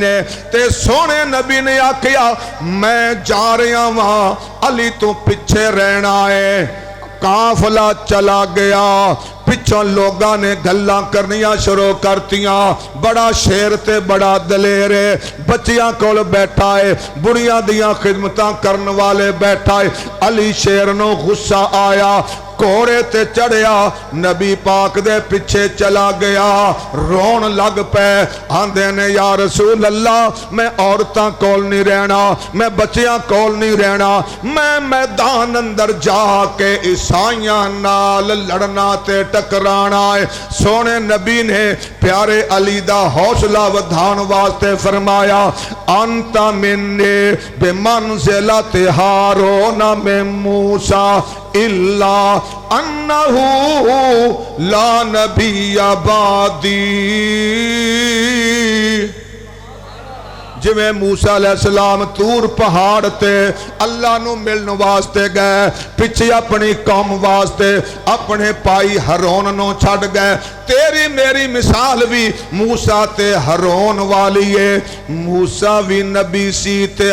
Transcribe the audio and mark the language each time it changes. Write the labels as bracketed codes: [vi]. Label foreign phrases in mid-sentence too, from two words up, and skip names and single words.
[pa] نے تے سونے نبی نے آکھیا [ur] میں جا رہا ہوں [pa] علی تو پیچھے رہنا ہے قافلہ چلا گیا پچھوں لوگاں نے گھلاں کرنیاں شروع کرتیاں بڑا شیر تے بڑا دلیر ہے بچیاں کول بیٹھا ہے بڑیاں دیاں خدمتاں کرن والے بیٹھا ہے علی شیر نو غصہ آیا کوڑے تے چڑھیا نبی پاک دے پیچھے چلا گیا رون لگ پے آندے نے یا رسول اللہ میں عورتاں کول نہیں رہنا میں بچیاں کول نہیں رہنا میں میدان اندر جا کے عیسائیاں نال لڑنا تے ٹکرانا ہے سونے نبی نے پیارے علی دا حوصلہ ودھان واسطے فرمایا [ar] انت منی بمنزلت ہارون من موسیٰ الا انہو لا نبی بعدی [pa] جویں موسیٰ [ar] علیہ السلام [pa] طور پہاڑ تے اللہ نو ملن واسطے گئے پچھے اپنی قوم واسطے اپنے پائی ہارون نو چھڑ گئے تیری میری مثال بھی موسیٰ تے ہارون والی ہے موسیٰ بھی نبی سی تے